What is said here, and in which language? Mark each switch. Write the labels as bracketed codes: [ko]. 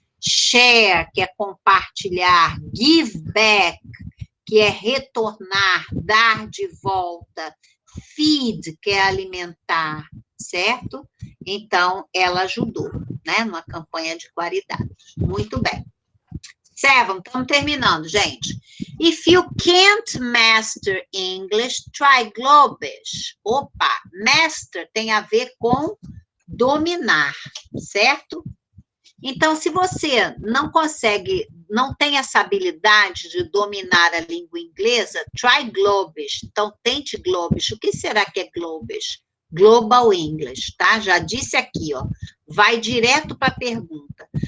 [pt] Share, que é compartilhar, [en] give back, [pt] que é retornar, dar de volta, feed, que é alimentar, certo? Então, ela ajudou, né? Numa campanha de caridade. Muito bem. 7, estamos terminando, gente. [en] If you can't master English, try Globish. [pt] Opa, master tem a ver com dominar, certo? Então, se você não consegue, não tem essa habilidade de dominar a língua inglesa, [en] try Globish. [pt] Então, tente Globish. O que será que é Globish? Global English, tá? Já disse aqui, ó. Vai direto para a pergunta.